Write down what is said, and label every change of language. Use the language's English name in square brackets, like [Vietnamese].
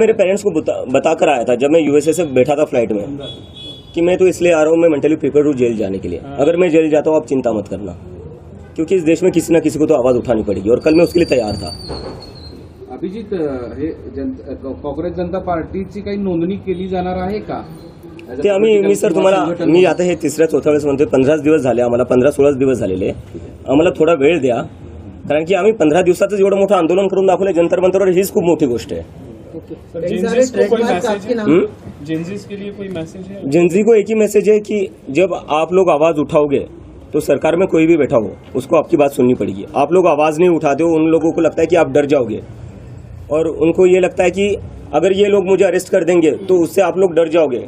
[Hindi] मैं मेरे पेरेंट्स को बता कर आया था जब मैं यूएसए से बैठा था फ्लाइट में कि मैं तो इसलिए आ रहा हूँ, मैं मेंटली प्रिपेयर हूँ जेल जाने के लिए. अगर मैं जेल जाता हूँ आप चिंता मत करना, क्योंकि इस देश में किसी न किसी को तो आवाज उठानी पड़ेगी और कल मैं उसके लिए तैयार था. [Marathi] अभिजित, हे काँग्रेस जनता पार्टीची काही नोंदणी केली जाणार आहे का? ते मी सर तुम्हाला मी आता हे 3-4 वेळेस म्हणतोय. 15 दिवस झाले आम्हाला, 15-16 दिवस झालेले. आम्हाला थोडा वेळ द्या, कारण की आम्ही 15 दिवसातच एवढं मोठं आंदोलन करून दाखवलं जंतर मंतरवर. हीच खूप मोठी गोष्ट आहे. [Hindi] जेंजीज को कोई मैसेज है? जेंजीज के लिए कोई मैसेज है? जेंजी को एक ही मैसेज है कि जब आप लोग आवाज उठाओगे तो सरकार में कोई भी बैठा हो उसको आपकी बात सुननी पड़ेगी. आप लोग आवाज नहीं उठाते हो, उन लोगों को लगता है कि आप डर जाओगे, और उनको ये लगता है कि अगर ये लोग मुझे अरेस्ट कर देंगे तो उससे आप लोग डर जाओगे.